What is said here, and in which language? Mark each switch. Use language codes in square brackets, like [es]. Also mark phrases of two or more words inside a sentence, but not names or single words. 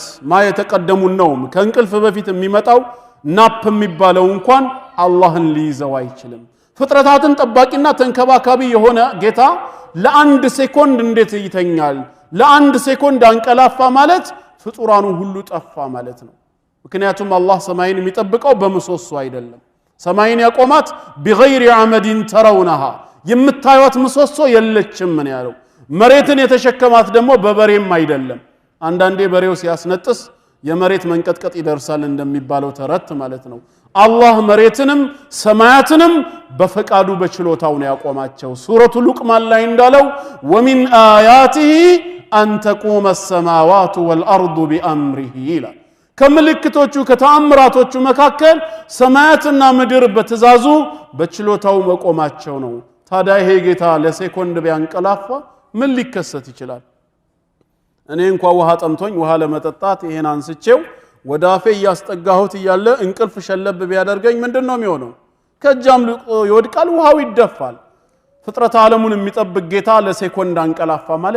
[am] ማየተቀደሙ ነው ከእንቅልፍ በፊት የሚመጣው ናፕ የሚባለው እንኳን አላህን ሊይዘው አይችልም ፍጥረታትን ጠባቂና ተንከባካቢ የሆነ ጌታ ለአንድ ሴኮንድ እንዴት ይተኛል ለአንድ ሴኮንድ አንቀላፋ ማለት ፍጡራኑ ሁሉ ጠፋ ማለት ነው ምክንያቱም አላህ ሰማይን የሚጠብቀው በመሶሶ አይደለም ሰማይን ያቆማት [ar] بغير عمد ترونها [am] የምታዩት መሶሶ የለችም ምን ያለው መሬትን የተሸከማት ደግሞ በበሬም አይደለም አንዳንዴ በሬው ሲያስነጥስ የመሬት መንቀጥቀጥ ይደርሳል እንደሚባለው ተረት ማለት ነው አላህ መሬትንም ሰማያትንም በፈቃዱ በችሎታው ነው ያቆማቸው ሱረቱ ሉቅማን ላይ እንዳለው [ar] ومن آياته أن تقوم السماوات والأرض بأمره [am] ይላል ከምልክቶቹ ከተአምራቶቹ መካከል ሰማያትና ምድር በትእዛዙ በችሎታው መቆማቸው ነው ታዲያ ይሄ ጌታ ለሴኮንድ ቢያንቀላፋ ምን ሊከሰት ይችላል እኔ እንኳን ውሃ ጠምቶኝ ውሃ ለመጠጣት ይሄን አንስቼው ወዳፌ ያስጠጋሁት ይያለ እንቅልፍ ሸለብ ቢያደርገኝ ምንድነው የሚሆነው ከጃም ይወድቃል ውሃው ይደፋል ፍጥረት ዓለሙን የሚጠብቅ ጌታ ለሴኮንድ አንቀላፋ ማለት